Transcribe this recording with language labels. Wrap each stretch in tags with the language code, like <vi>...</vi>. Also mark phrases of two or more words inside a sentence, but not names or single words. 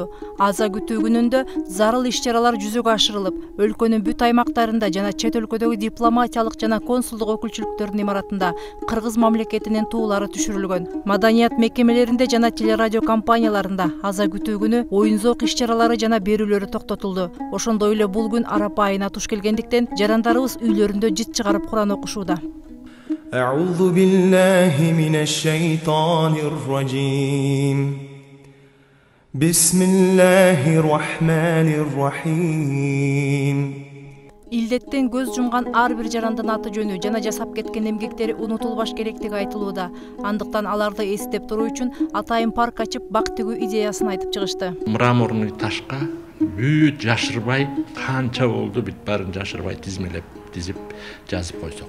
<ky>Аза күтүү күнүндө зарыл иш-чаралар жүзөгө ашырылып, өлкөнүн бүт аймактарында жана чет өлкөдөгү дипломатиялык жана консулдук өкүлчүлүктөрдүн имаратында кыргыз мамлекетинин туулары түшүрүлгөн. Маданият мекемелеринде жана телерадио компанияларында аза күтүү күнү оюн-зоок иш-чаралары жана берүүлөрү токтотулду. Ошондой эле бул күн арапа айына туш келгендиктен жарандарыбыз үйлөрүндө жыт чыгарып Куран окушууда.</ky> <ar>أعوذ بالله من الشيطان الرجيم بسم الله الرحمن الرحيم</ar> <ky>Илдеттен көз жумган ар бир жарандын аты жөнү жана жасап кеткен эмгектери унутулбаш керектиги айтылууда. Андыктан аларды эстеп туруу үчүн атайын парк ачып бак тигүү идеясын айтып чыгышты. Мраморный ташка бүт жашырбай канча болду бүт баарын жашырбай тизмелеп тизип жазып койсок.</ky>